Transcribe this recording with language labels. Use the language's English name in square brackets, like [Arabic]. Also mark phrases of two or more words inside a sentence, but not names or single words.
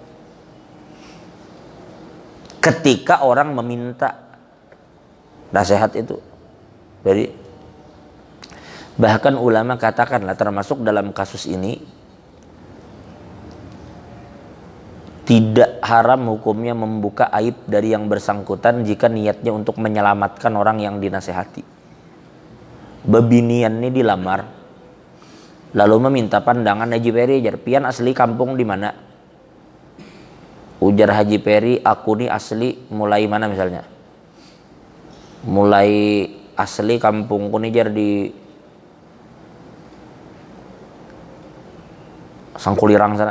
[Indonesian] Ketika orang meminta nasihat itu, jadi bahkan ulama katakanlah termasuk dalam kasus ini tidak haram hukumnya membuka aib dari yang bersangkutan jika niatnya untuk menyelamatkan orang yang dinasehati. [Banjar] Bebinian ini dilamar, lalu meminta pandangan Haji Peri, jar, pian asli kampung di mana? Ujar Haji Peri, aku nih asli mulai mana misalnya? Mulai asli kampungku nih jar di Sangkulirang sana.